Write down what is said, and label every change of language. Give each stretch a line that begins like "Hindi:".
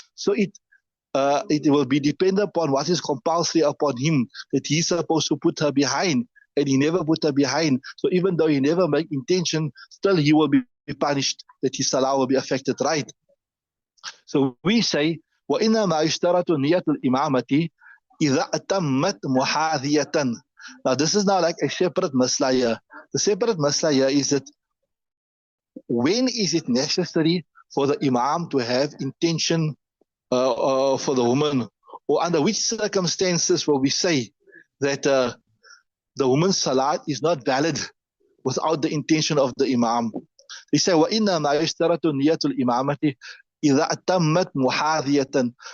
English: So it will be dependent upon what is compulsory upon him, that he's supposed to put her behind, and he never put her behind. So even though he never make intention, still he will be punished, that his salah will be affected, right? So we say,
Arabic: وإنما يشترط نية الإمامة إذا أتمت محاذية.
English: Now this is now like a separate masla here. The separate masla here is that when is it necessary for the imam to have intention for the woman, or under which circumstances will we say that the woman's salat is not valid without the intention of the imam? They say
Arabic: وإنما يشترط نية الإمامة إذا أتمت محاذية.